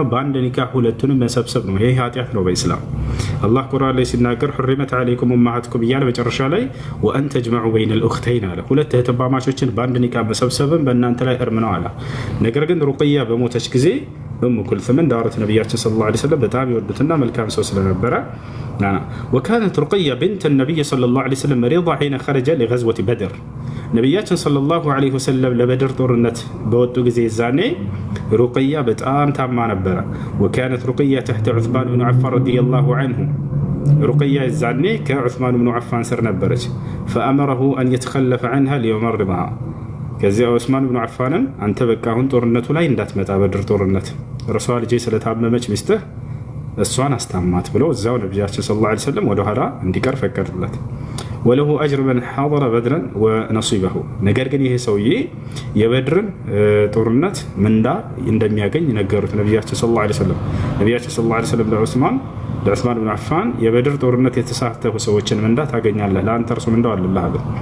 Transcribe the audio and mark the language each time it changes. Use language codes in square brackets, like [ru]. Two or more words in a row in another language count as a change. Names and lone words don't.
[am] በአንድ ኒካህ ሁለቱንም መሰብሰብ ነው። ይሄ ኃጢአት ነው በኢስላም። አላህ ቁርአን ላይ ሲናገር [ar] حرمت عليكم أمهاتكم [am] እያለ መጨረሻ ላይ [ar] وأن تجمعوا بين الأختين [am] አለ። ሁለት እህትማማቾችን በአንድ ኒካህ መሰብሰብን በእናንተ ላይ እርም ነው አለ። ነገር ግን ሩቅያ በሞተች ጊዜ ኡሙ ኩልሱምን ዳሩት ነቢያችን [ar] صلى الله عليه وسلم [am] በጣም ይወዱትና መልካም ሰው ስለነበረ [ar] وكانت رقية بنت النبي صلى الله عليه وسلم مريضة حين خرج لغزوة بدر [am] ነቢያችን [ar] صلى الله عليه وسلم [am] ለበድር ጦርነት በወጡ ጊዜ ዛኔ ሩቅያ በጣም ታማ ነበረ። [ar] وكانت رقية تحت عثمان بن عفان رضي الله عنه [am] ሩቅያ ዛኔ ከዑስማን ብኑ ዓፋን ስር ነበረች። [ar] فأمره أن يتخلف عنها ليمرضها [am] ከዚያ ዑስማን ብኑ ዓፋንን አንተ በቃ አሁን ጦርነቱ ላይ እንዳትመጣ በድር ጦርነት እርሷ ልጄ ስለታመመች ሚስትህ እሷን አስታማት ብሎ እዛው ነቢያችን [ar] صلى الله عليه وسلم [am] ወደኋላ እንዲቀር ፈቀዱለት። [ar] وله أجر من حضر بدرا ونصيبه [am] ነገር ግን ይሄ ሰውዬ የበድርን ጦርነት ምንዳ እንደሚያገኝ ነገሩት ነቢያችን [ar] صلى الله عليه وسلم። [am] ነቢያችን [ar] صلى الله عليه وسلم [am] ለዑስማን ብኑ ዓፋን የበድር ጦርነት የተሳተፉ ሰዎችን ምንዳ ታገኛለህ፣ ለአንተ እርሱ ምንዳው አለልህ አለ።